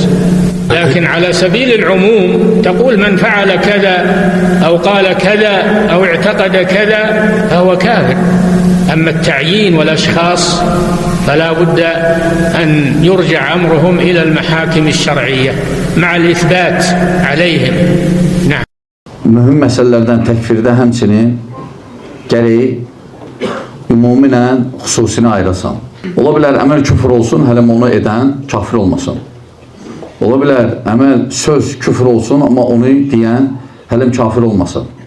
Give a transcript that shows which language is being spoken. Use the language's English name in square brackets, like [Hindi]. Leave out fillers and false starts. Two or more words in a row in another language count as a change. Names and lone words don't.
[Arabic] لكن على سبيل العموم تقول من فعل كذا أو قال كذا أو اعتقد كذا فهو كافر. أما التعيين والأشخاص فلا بد أن يرجع أمرهم إلى المحاكم الشرعية مع الإثبات عليهم. نعم. [Azerbaijani] Mühüm məsələlərdən təkfirdə həmçinin gərək ümumilə xüsusini ayırasan. Ola bilər əməl küfür olsun, hələm onu edən kafir olmasın. Ola bilər əməl söz küfür olsun, amma onu deyən hələm kafir olmasın.